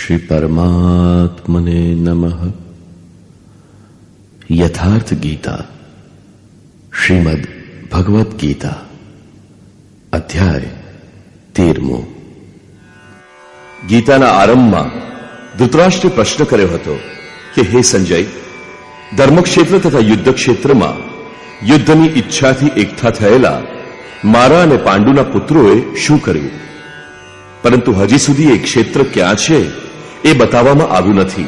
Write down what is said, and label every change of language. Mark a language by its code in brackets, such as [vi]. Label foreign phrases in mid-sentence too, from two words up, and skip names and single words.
[sa] परमात्मने नमः। यथार्थ गीता श्रीमद् भगवत गीता अध्याय 13. [gu] ગીતાના આરંભમાં ધૃતરાષ્ટ્રે પ્રશ્ન કર્યો હતો કે હે સંજય, ધર્મક્ષેત્ર તથા યુદ્ધ ક્ષેત્રમાં યુદ્ધની ઈચ્છાથી એકઠા થયેલા મારા અને પાંડુના પુત્રોએ શું કર્યું? પરંતુ હજી સુધી એ ક્ષેત્ર ક્યાં છે એ બતાવવામાં આવ્યું નથી.